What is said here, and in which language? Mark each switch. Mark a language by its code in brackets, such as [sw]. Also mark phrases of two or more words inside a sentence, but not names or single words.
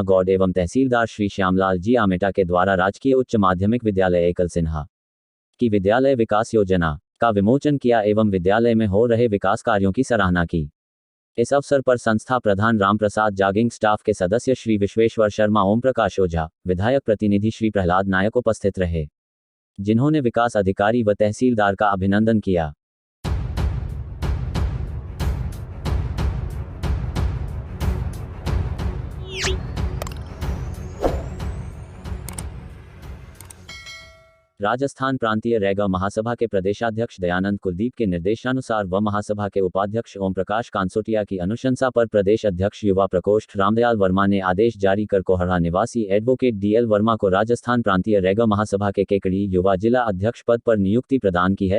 [hi] गौड एवं तहसीलदार श्री श्यामलाल जी आमेटा के द्वारा राजकीय उच्च माध्यमिक विद्यालय एकल सिन्हा की विद्यालय विकास योजना का विमोचन किया एवं विद्यालय में हो रहे विकास कार्यों की सराहना की। इस अवसर पर संस्था प्रधान रामप्रसाद जागिंग, स्टाफ के सदस्य श्री विश्वेश्वर शर्मा, ओम प्रकाश ओझा, विधायक प्रतिनिधि श्री प्रहलाद नायक उपस्थित रहे, जिन्होंने विकास अधिकारी व तहसीलदार का अभिनंदन किया। राजस्थान प्रांतीय रैगा महासभा के प्रदेशाध्यक्ष दयानंद कुलदीप के निर्देशानुसार व महासभा के उपाध्यक्ष ओम प्रकाश कांसोटिया की अनुशंसा पर प्रदेश अध्यक्ष युवा प्रकोष्ठ रामदयाल वर्मा ने आदेश जारी कर कोहरा निवासी एडवोकेट डीएल वर्मा को राजस्थान प्रांतीय रैगा महासभा के केकड़ी युवा जिला अध्यक्ष पद पर नियुक्ति प्रदान की है।